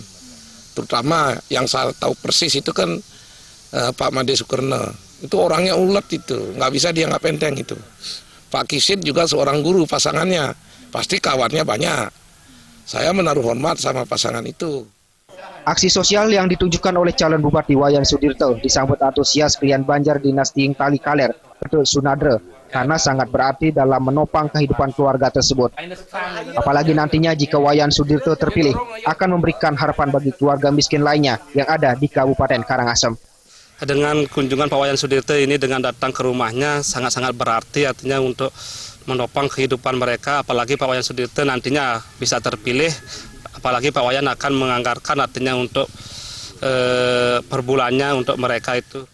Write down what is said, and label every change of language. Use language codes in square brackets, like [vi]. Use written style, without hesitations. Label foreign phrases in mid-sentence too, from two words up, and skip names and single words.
[id] Terutama yang saya tahu persis itu kan Pak Made Sukerna, itu orangnya ulet itu, nggak bisa dia nggak penteng itu. Pak Kisid juga seorang guru pasangannya, pasti kawannya banyak. Saya menaruh hormat sama pasangan itu. Aksi sosial yang ditunjukkan oleh calon Bupati Wayan Sudirte disambut antusias klien Banjar Dinas Ting Tali Kaler, Betul Sunadre, karena sangat berarti dalam menopang kehidupan keluarga tersebut. Apalagi nantinya jika Wayan Sudirte terpilih, akan memberikan harapan bagi keluarga miskin lainnya yang ada di Kabupaten Karangasem. Dengan kunjungan Pak Wayan Sudirte ini dengan datang ke rumahnya sangat-sangat berarti, artinya untuk menopang kehidupan mereka, apalagi Pak Wayan Sudirte nantinya bisa terpilih, apalagi Pak Wayan akan menganggarkan artinya untuk per bulannya untuk mereka itu.